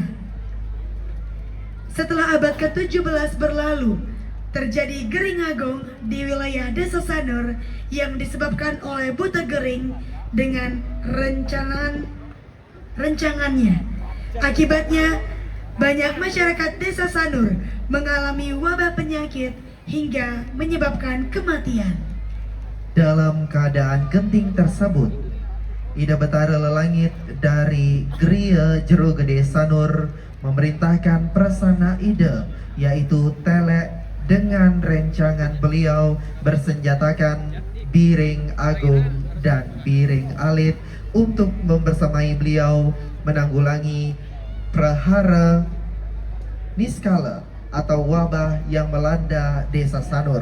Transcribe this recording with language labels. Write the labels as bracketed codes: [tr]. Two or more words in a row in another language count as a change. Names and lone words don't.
[id] Setelah abad ke-17 berlalu, terjadi Gering Agung di wilayah Desa Sanur yang disebabkan oleh buta gering dengan rencangannya. Akibatnya, banyak masyarakat Desa Sanur mengalami wabah penyakit hingga menyebabkan kematian. Dalam keadaan genting tersebut, Ida Betara Lelangit dari Gria Jero Gede Sanur memerintahkan Prasana Ida, yaitu Telek, dengan rencangan beliau bersenjatakan Biring Agung dan Biring Alit untuk membersamai beliau menanggulangi prahara niskala atau wabah yang melanda Desa Sanur.